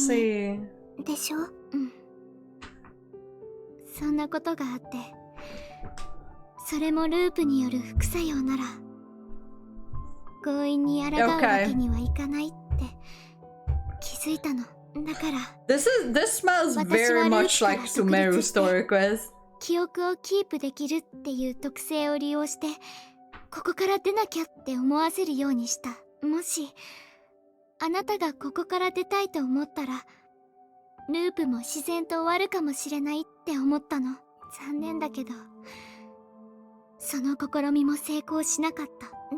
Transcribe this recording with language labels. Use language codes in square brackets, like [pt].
[ja] に [en] see. [ja] でしょ。うん、そんなことがあって、それもループによる副作用なら強引に抗うわけにはいかないって気づいたの。だから [en] This smells very much like Sumeru story quest. [ja] 記憶をキープできるっていう特性を利用して、ここから出なきゃって思わせるようにした。もしあなたがここから出たいと思ったらループも自然と終わるかもしれないって思ったの。残念だけどその試みも成功しなかった。